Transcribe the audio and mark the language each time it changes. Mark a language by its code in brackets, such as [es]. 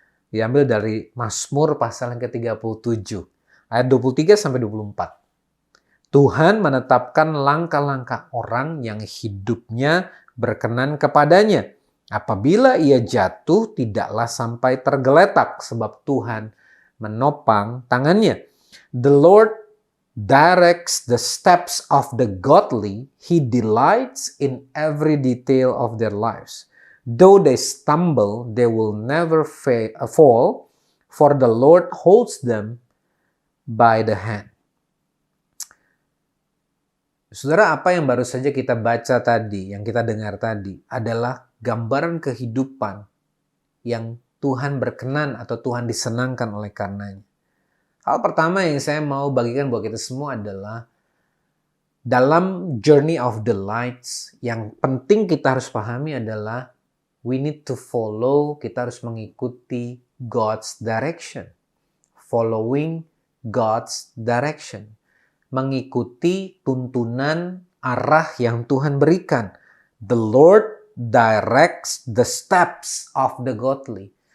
[id] Diambil dari Mazmur pasal yang ke-37 ayat 23 sampai 24. Tuhan menetapkan langkah-langkah orang yang hidupnya berkenan kepadanya. Apabila ia jatuh, tidaklah sampai tergeletak, sebab Tuhan menopang tangannya. [en] The Lord directs the steps of the godly. He delights in every detail of their lives. Though they stumble, they will never fall, for the Lord holds them by the hand. [id] Saudara, apa yang baru saja kita baca tadi, yang kita dengar tadi, adalah gambaran kehidupan yang Tuhan berkenan atau Tuhan disenangkan oleh karenanya. Hal pertama yang saya mau bagikan buat kita semua adalah dalam [en] journey of the lights, [id] yang penting kita harus pahami adalah [en] we need to follow, [id] kita harus mengikuti [en] God's direction. Following God's direction. [id] Mengikuti tuntunan arah yang Tuhan berikan. [en] The Lord directs the steps of the godly.